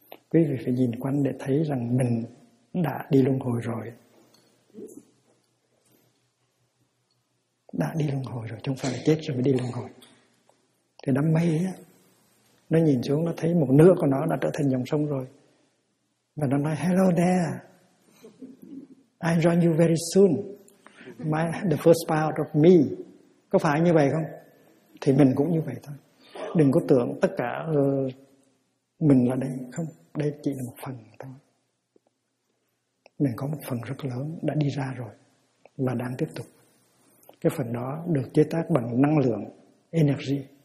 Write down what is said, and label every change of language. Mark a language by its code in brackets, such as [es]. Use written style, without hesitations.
[vi] Quý vị phải nhìn quanh để thấy rằng mình đã đi luân hồi rồi, đã đi luân hồi rồi, chứ không phải là chết rồi mới đi luân hồi. Thì đám mây á, nó nhìn xuống, nó thấy một nửa của nó đã trở thành dòng sông rồi. Và nó nói, [en] hello there, I'll join you very soon, the first part of me. [vi] Có phải như vậy không? Thì mình cũng như vậy thôi. Đừng có tưởng tất cả mình là đây. Không, đây chỉ là một phần thôi. Mình có một phần rất lớn đã đi ra rồi và đang tiếp tục. Cái phần đó được chế tác bằng năng lượng, energy.